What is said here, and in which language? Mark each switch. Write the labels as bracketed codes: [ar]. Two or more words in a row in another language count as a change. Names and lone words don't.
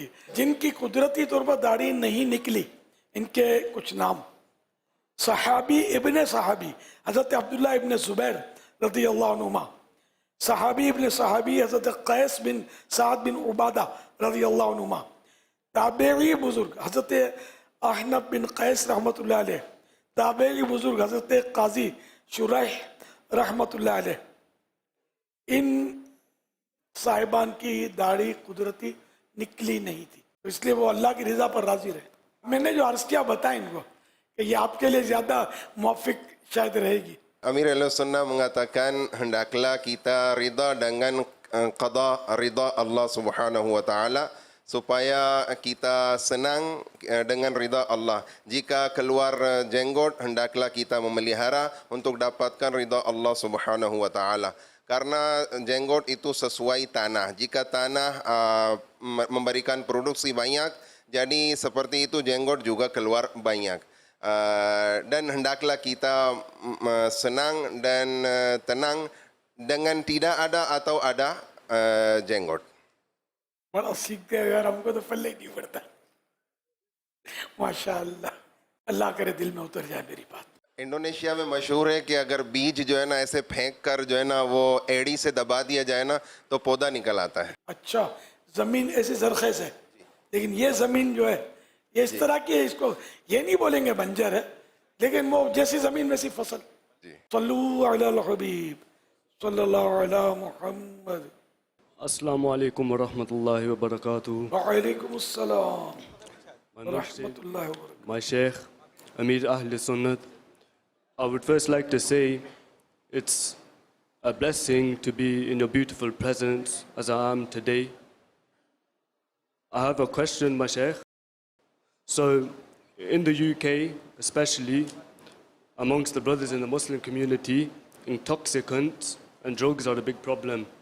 [ur] جن کی قدرتی طور پر داڑھی نہیں نکلی، ان کے کچھ نام: صحابی ابن صحابی حضرت عبداللہ ابن زبیر [ar] رضی اللہ عنہما، [ur] صحابی ابن صحابی حضرت قیس بن سعد بن عبادہ [ar] رضی اللہ عنہما، [ur] تابعی بزرگ حضرت احنف بن قیس [ar] رحمۃ اللہ علیہ، [ur] تابعی بزرگ حضرت قاضی شریح [ar] رحمۃ اللہ علیہ. [ur] ان صاحبان کی داڑھی قدرتی نکلی نہیں تھی، اس لیے وہ اللہ کی رضا پر راضی رہے. میں نے جو عرض کیا بتائیں ان کو کہ یہ آپ کے لیے زیادہ موافق شاید رہے گی. [id] Amir Sunnah mengatakan hendaklah kita ridha dengan qada ridha Allah [ar] سبحانه وتعالى [id] supaya kita senang dengan ridha Allah. Jika keluar jenggot hendaklah kita memelihara untuk dapatkan ridha Allah [ar] سبحانه وتعالى. [id] Karena jenggot itu sesuai tanah. Jika tanah memberikan produksi banyak, jadi seperti itu jenggot juga keluar banyak. Dan hendaklah kita senang dan tenang dengan tidak ada atau ada jenggot. [ur] بڑا سیکھ گئے یار، ہم کو تو پلے نہیں پڑتا. ماشاء اللہ، اللہ کرے دل میں اتر جائے میری بات. انڈونیشیا میں مشہور ہے کہ اگر بیج جو ہے نا ایسے پھینک کر جو ہے نا وہ ایڑی سے دبا دیا جائے نا تو پودا نکل آتا ہے. اچھا، زمین ایسی زرخیز ہے، لیکن یہ زمین جو ہے یہ اس طرح کی ہے، اس کو یہ نہیں بولیں گے بنجر ہے، لیکن وہ جیسی زمین ویسی فصل. [ar] صلو علی الحبیب صلی اللہ علی محمد. السلام علیکم ورحمۃ اللہ وبرکاتہ. وعلیکم السلام ورحمۃ اللہ وبرکاتہ. [en] My Sheikh, Amir Ahl Sunnat, I would first like to say it's a blessing to be in your beautiful presence as I am today. I have a question, my Sheikh. So, in the UK, especially amongst the brothers in the Muslim community, intoxicants and drugs are a big problem.